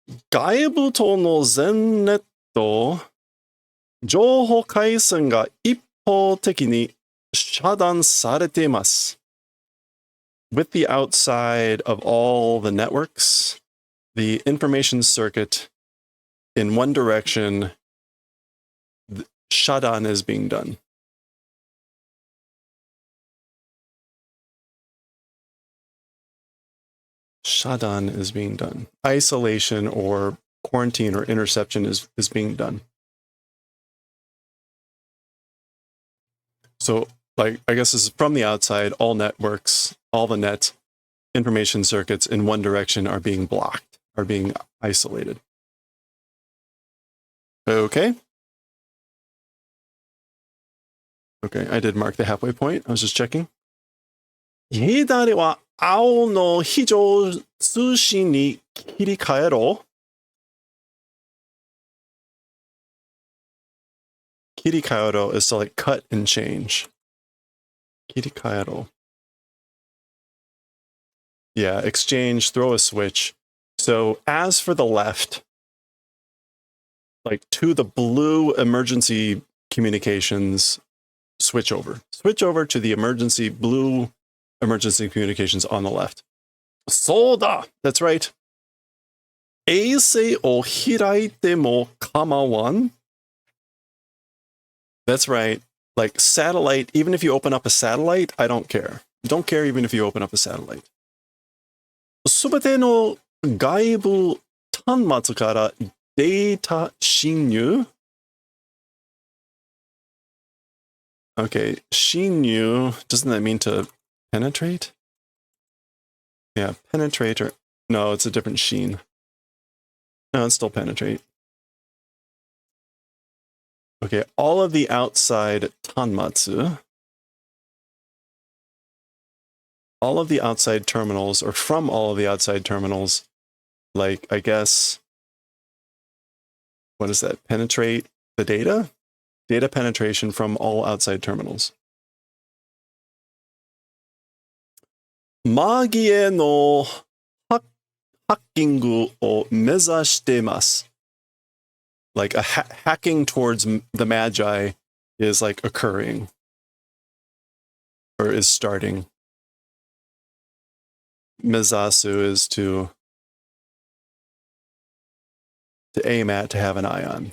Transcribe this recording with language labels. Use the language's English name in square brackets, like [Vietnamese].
[Japanese] 外部との全ネット情報回線が一方的に遮断されています。 [English] With the outside of all the networks, the information circuit in one direction, shutdown is being done. Shutdown is being done. Isolation or quarantine or interception is being done. So, like, I guess this is from the outside, all networks, all the net information circuits in one direction are being blocked, are being isolated. Okay. Okay, I did mark the halfway point. I was just checking. [Japanese] 左は青の非常通信に切り替えろ。 [English] 切り替えろ is to like cut and change. [Japanese] 切り替えろ. [English] Yeah, exchange, throw a switch. So as for the left, like to the blue emergency communications, switch over. Switch over to the blue emergency communications on the left. [Japanese] そうだ! [English] That's right. [Japanese] 衛星を開いても構わん? [English] That's right. Like satellite, even if you open up a satellite, I don't care. Don't care even if you open up a satellite. [Japanese] すべての外部端末からデータ侵入? [English] Okay, 侵入, doesn't that mean to penetrate? Yeah, penetrate or... No, it's a different sheen. No, it's still penetrate. Okay, all of the outside tanmatsu, all of the outside terminals, or from all of the outside terminals, like, I guess, what is that? Penetrate the data? Data penetration from all outside terminals. [Japanese] マギへのハッキングを目指しています。 [English] Like a hacking towards the Magi is like occurring. Or or is starting. Mizasu is to aim at, to have an eye on.